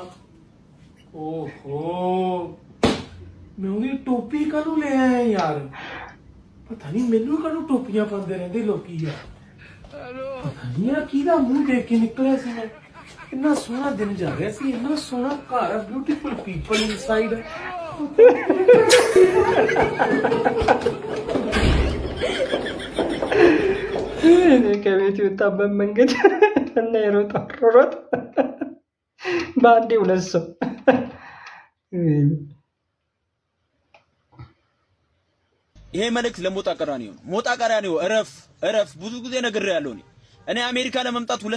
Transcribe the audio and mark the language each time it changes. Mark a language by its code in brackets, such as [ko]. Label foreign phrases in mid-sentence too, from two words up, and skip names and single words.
[pa] ਓਹੋ ਮੈਂ ਟੋਪੀ ਕਦੋਂ ਲੈ ਆਇਆ ਯਾਰ, ਪਤਾ ਨਹੀਂ ਮੈਨੂੰ ਕਦੋਂ ਟੋਪੀਆਂ ਪਾਉਂਦੇ ਰਹਿੰਦੇ ਲੋਕ ਯਾਰ, ਪਤਾ ਨਹੀਂ ਯਾਰ ਕਿੱਦਾਂ ਮੂੰਹ ਦੇਖ ਕੇ ਨਿਕਲੇ ਸੀ ਮੈਂ। ਇੰਨਾ ਸੋਹਣਾ ਦਿਨ ਜਾ ਰਿਹਾ ਸੀ, ਇੰਨਾ ਸੋਹਣਾ ਘਰ, [en] beautiful people inside. [am] ከቤት የወጣበት መንገድ እና የሮጥ በአንዴ ሁለት ሰው ይሄ መልእክት ለሞጣ ቀራኒዮ ነው። ሞጣ ቀራኒዮ እረፍ። ብዙ ጊዜ ነግሬያለሁ። እኔ አሜሪካ ለመምጣት 2